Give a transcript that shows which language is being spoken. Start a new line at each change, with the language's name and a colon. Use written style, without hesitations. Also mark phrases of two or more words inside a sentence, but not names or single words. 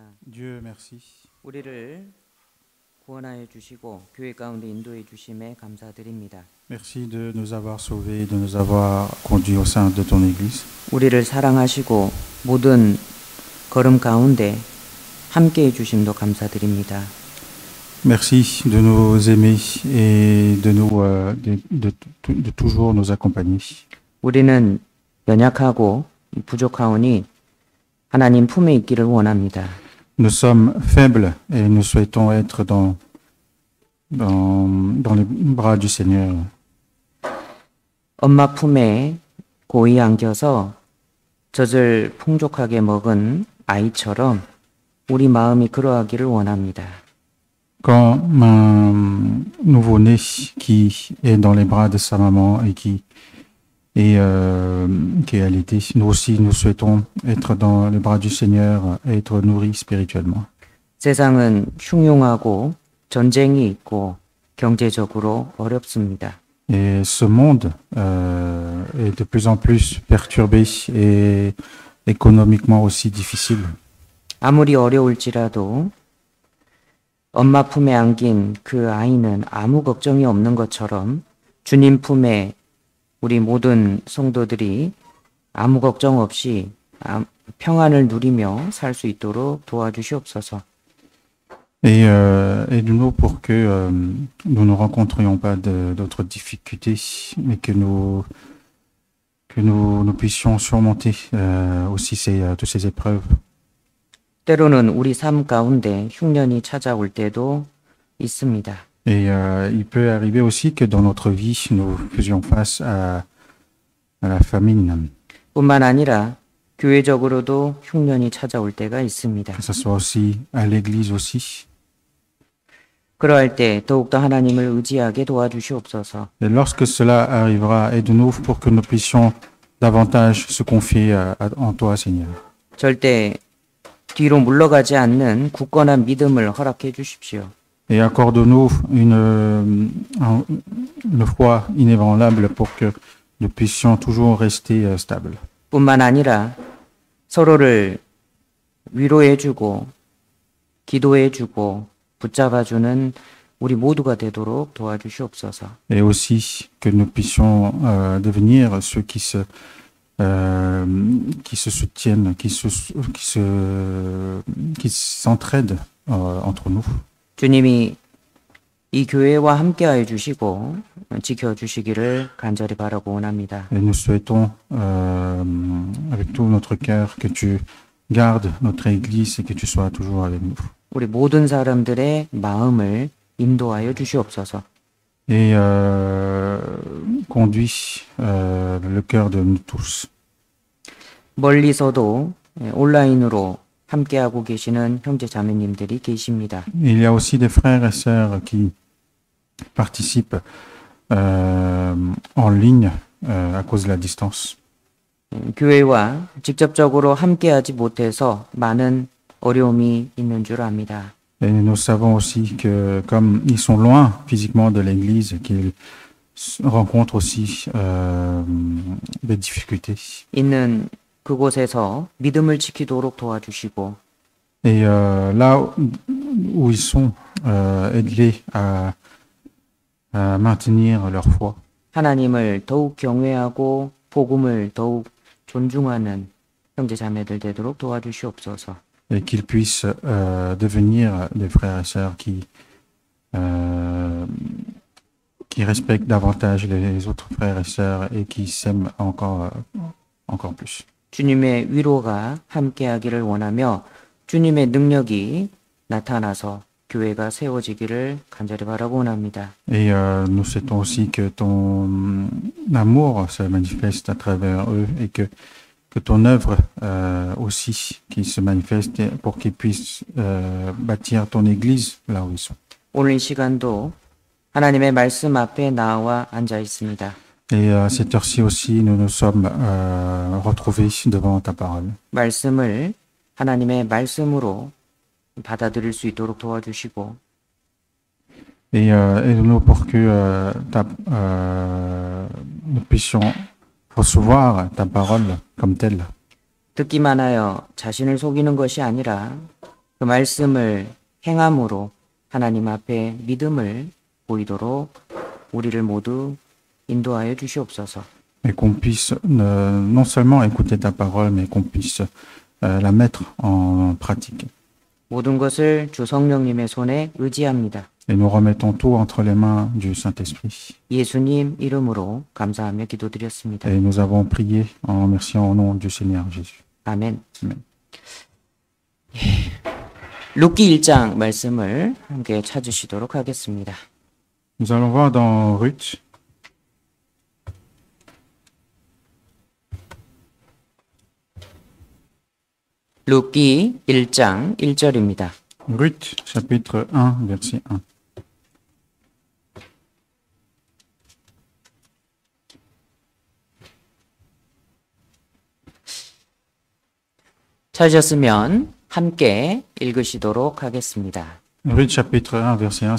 French: Dieu merci.
Korean: 우리를 구원하여 주시고 교회 가운데 인도해 주심에 감사드립니다.
French: Merci de nous avoir sauvés, de nous avoir conduits au sein de ton Église.
Korean: 우리를 사랑하시고 모든 걸음 가운데 함께해 주심도 감사드립니다.
French: Merci de nous aimer et de toujours nous accompagner.
Korean: 우리는 연약하고 부족하오니 하나님 품에 있기를 원합니다.
French: Nous sommes faibles et nous souhaitons être dans les bras du Seigneur.
Korean: 엄마 품에 고이 안겨서 젖을 풍족하게 먹은 아이처럼 우리 마음이 그러하기를 원합니다.
French: Quand un nouveau-né qui est dans les bras de sa maman et qui est allaité, nous aussi nous souhaitons être dans les bras du Seigneur et être nourris spirituellement.
Korean: 세상은 흉흉하고 전쟁이 있고 경제적으로 어렵습니다.
French: Et ce monde est de plus en plus perturbé et économiquement aussi difficile.
Korean: 아무리 어려울지라도 엄마 품에 안긴 그 아이는 아무 걱정이 없는 것처럼 주님 품에 우리 모든 성도들이 아무 걱정 없이 평안을 누리며 살 수 있도록 도와주시옵소서.
French: Et aide-nous pour que nous ne rencontrions pas d'autres difficultés, mais que nous puissions surmonter aussi toutes ces épreuves.
Korean: 때로는 우리 삶 가운데 흉년이 찾아올 때도 있습니다.
French: Et il peut arriver aussi que dans notre vie, nous faisions face à la famine.
Korean: 뿐만 아니라 교회적으로도 흉년이 찾아올 때가 있습니다.
French: Que ce soit aussi à l'église aussi.
Korean: 그러할 때 더욱더 하나님을 의지하게 도와주시옵소서.
French: Et lorsque cela arrivera, aide-nous pour que nous puissions davantage se confier en toi, Seigneur.
Korean: 절대 뒤로 물러가지 않는 굳건한 믿음을 허락해 주십시오.
French: Et accorde-nous une foi inébranlable pour que nous puissions toujours rester stables.
Korean: 뿐만 아니라 서로를 위로해 주고 기도해 주고 붙잡아 주는 우리 모두가 되도록 도와주시옵소서.
French: Et aussi que nous puissions devenir ceux qui se soutiennent, qui s'entraident entre nous.
Korean: 주님이 이 교회와 함께하여 주시고 지켜 주시기를 간절히 바라고 원합니다.
French: Et nous souhaitons avec tout notre cœur que tu gardes notre Église et que tu sois toujours avec nous.
Korean: 우리 모든 사람들의 마음을 인도하여 주시옵소서.
French: Et conduis le cœur de nous tous.
Korean: 멀리서도 온라인으로 함께하고 계시는 형제 자매님들이 계십니다.
French: Il y a aussi des frères et sœurs qui participent en ligne à cause de la distance.
Korean: 교회와 직접적으로 함께하지 못해서 많은 어려움이 있는 줄 압니다.
French: Et nous savons aussi que comme ils sont loin physiquement de l'Église, qu'ils rencontrent aussi des difficultés.
Korean: 있는 그곳에서 믿음을 지키도록 도와주시고
French: Et là où ils sont, aide-les à maintenir leur foi.
Korean: 하나님을 더욱 경외하고 복음을 더욱 존중하는 형제 자매들 되도록 도와주시옵소서.
French: Et qu'ils puissent devenir des frères et sœurs qui respectent davantage les autres frères et sœurs et qui s'aiment encore plus.
Korean: 주님의 위로가 함께하기를 원하며 주님의 능력이 나타나서 교회가 세워지기를 간절히 바라고 원합니다.
French: Et nous souhaitons aussi que ton amour se manifeste à travers eux et que ton œuvre aussi qui se manifeste pour qu'ils puissent bâtir ton église là où ils sont.
Korean: 오늘 이 시간도 하나님의 말씀 앞에 나와 앉아 있습니다.
French: Et à cette heure-ci aussi, nous nous sommes retrouvés devant ta parole.
Korean: 말씀을 하나님의 말씀으로 받아들일 수 있도록 도와주시고
French: Et aide-nous pour que nous puissions recevoir ta parole comme telle.
Korean: 듣기만 하여 자신을 속이는 것이 아니라 그 말씀을 행함으로 하나님 앞에 믿음을 보이도록 우리를 모두 인도하여 주시옵소서.
French: Et qu'on puisse non seulement écouter ta parole, mais qu'on puisse la mettre en pratique.
Korean: 모든 것을 주 성령님의 손에 의지합니다.
French: Et nous remettons tout entre les mains du Saint-Esprit.
Korean: 예수님 이름으로 감사하며 기도드렸습니다.
French: Et nous avons prié en remerciant au nom du Seigneur Jésus.
Korean: 아멘.
French: Amen.
Korean: 룻기 1장 말씀을 함께 찾으시도록 하겠습니다.
French: Nous allons voir dans Ruth,
Korean: 룻기 1장 1절입니다.
French: Ruth chapitre 1, verset 1.
Korean: 찾으셨으면 함께 읽으시도록 하겠습니다.
French: Ruth chapitre 1, verset 1.